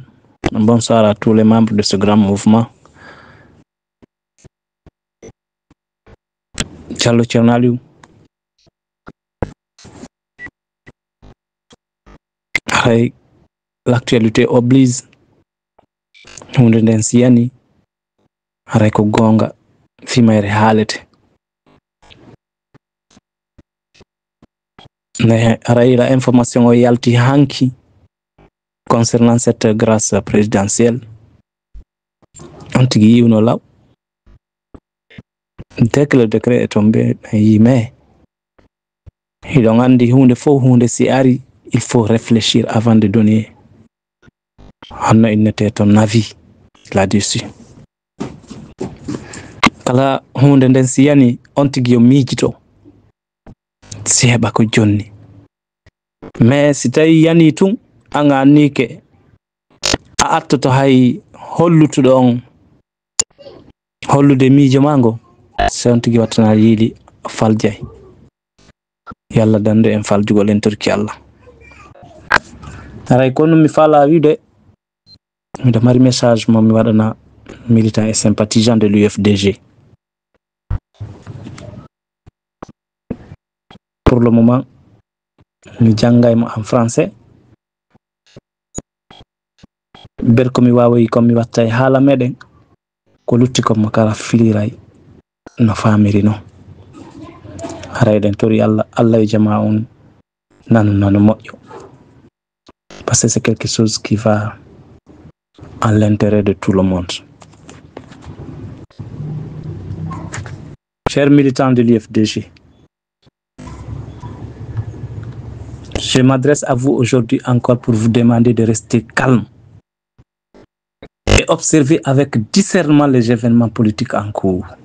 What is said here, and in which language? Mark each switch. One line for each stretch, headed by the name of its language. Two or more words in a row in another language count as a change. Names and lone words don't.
French: Bonsoir à tous les membres de ce grand mouvement. Diallo Thierno. L'actualité oblige.
Fula: Hunde nden siyani haray ko gonga fimayre haalete. Haray la information o yalti hanki
French: concernant cette grâce présidentielle.
Fula: On tigi yiwno law.
French: Dès que le décret est tombé, mais il
Fula: andi hunde fo hunde si ari,
French: il faut réfléchir avant de donner ton avis là-dessus.
Fula: Kala hunde nden si yani on tigi yo miijito si heɓa ko jonni. Mais si tawi yani tun an a anni ke a artoto hay hollutuɗo on hollude miijo mango, so on tigi wattana yiili faljay. Yalla dande en faljugol en torki Allah. Haray kono mi fala wiide miɗo mari message mo mi waɗana
French: militant et sympathisant de l'UFDG. Pour le moment,
Fula: mi jangaymo
French: en français.
Fula: Ber ko mi wawoyi ko mi watta e haala meɗen ko lutti ko mo kala filiray no famiri no. Haray den tori Allah e jama on nano moƴƴo.
French: Parce que c'est quelque chose qui va à l'intérêt de tout le monde. Chers militants de l'UFDG, je m'adresse à vous aujourd'hui encore pour vous demander de rester calme et observer avec discernement les événements politiques en cours.